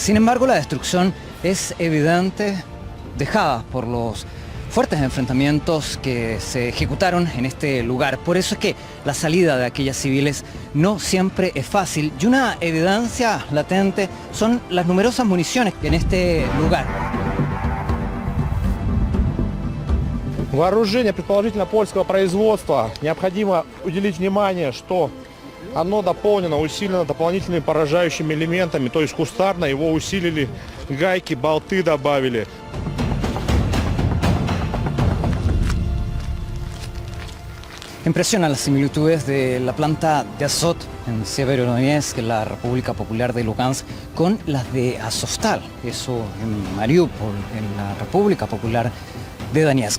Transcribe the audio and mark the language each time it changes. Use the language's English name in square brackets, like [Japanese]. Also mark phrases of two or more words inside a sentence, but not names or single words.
[Spanish] Sin embargo, la destrucción es evidente, dejada por los fuertes enfrentamientos que se ejecutaron en este lugar. Por eso es que la salida de aquellas civiles no siempre es fácil, y una evidencia latente son las numerosas municiones en este lugar. [Russian] Вооружение, предположительно, польского производства. Необходимо уделить внимание, что оно дополнено, усилено дополнительными поражающими элементами, то есть кустарно его усилили, гайки, болты добавили. [Spanish] Impresionan las similitudes de la planta de Azot en Severodonetsk, en la República Popular de Lugansk, con las de Azovstal, eso en Mariupol, en la República Popular de Donetsk.